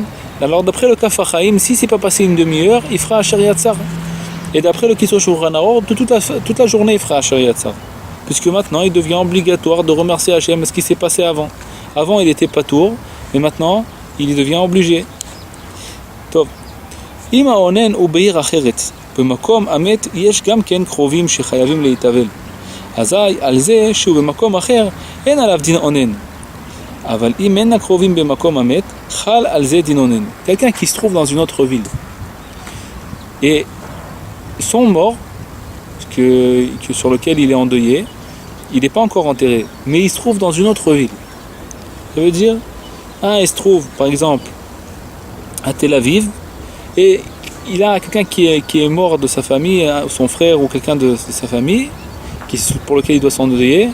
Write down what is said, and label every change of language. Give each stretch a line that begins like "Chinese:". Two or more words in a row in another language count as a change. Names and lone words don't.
French: Alors d'après le Kaf HaChaim, si c'est pas passé une demi-heure, il fera Asher Yatzar. Et d'après le Kitzur Shulchan Aruch, toute la journée il fera Asher Yatzar. Puisque maintenant il devient obligatoire de remercier Hachem ce qui s'est passé avant. Avant il était patour, mais maintenant il devient obligé.
Hebrew: טוב. אם העונן הוא בעיר אחרת, במקום אמת יש גם כן קרובים שחייבים להתאבל. אזי על זה שהוא במקום אחר אין עליו דין עונן. אבל אם אין הקרובים במקום אמת, חל על זה דין עונן.
French: Quelqu'un qui se trouve dans une autre ville. Et son mort, sur lequel il est endeuillé, il n'est pas encore enterré, mais il se trouve dans une autre ville. Ça veut dire, il se trouve par exemple à Tel Aviv et il a quelqu'un qui est mort de sa famille, son frère ou quelqu'un de sa famille pour lequel il doit s'endeuiller.